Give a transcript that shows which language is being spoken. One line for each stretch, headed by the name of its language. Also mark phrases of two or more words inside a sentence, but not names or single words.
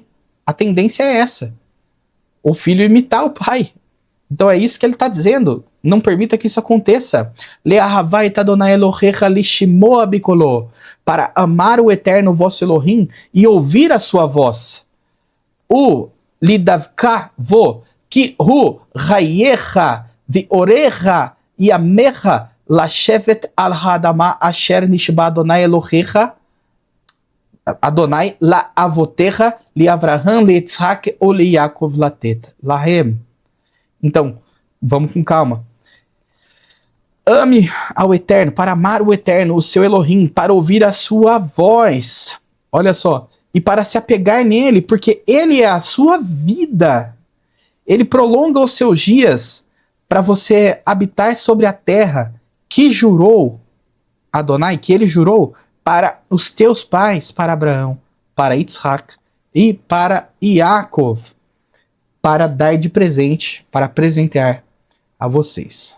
Portuguese: A tendência é essa. O filho imitar o pai. Então é isso que ele está dizendo. Não permita que isso aconteça. Para amar o eterno vosso Elohim e ouvir a sua voz.
Hebrew: ולדבקה בו כי הוא חייך וארך ימיך לשבת על האדמה אשר נשבע אדני אלהיך אדני לאבתיך לאברהם ליצחק וליעקב לתת להם.
Portuguese: Então, vamos com calma. Ame ao Eterno, para amar o Eterno, o seu Elohim, para ouvir a sua voz. Olha só. E para se apegar nele, porque ele é a sua vida. Ele prolonga os seus dias para você habitar sobre a terra que jurou, Adonai, que ele jurou para os teus pais, para Abraão, para Yitzhak e para Yaakov, para dar de presente, para presentear a vocês.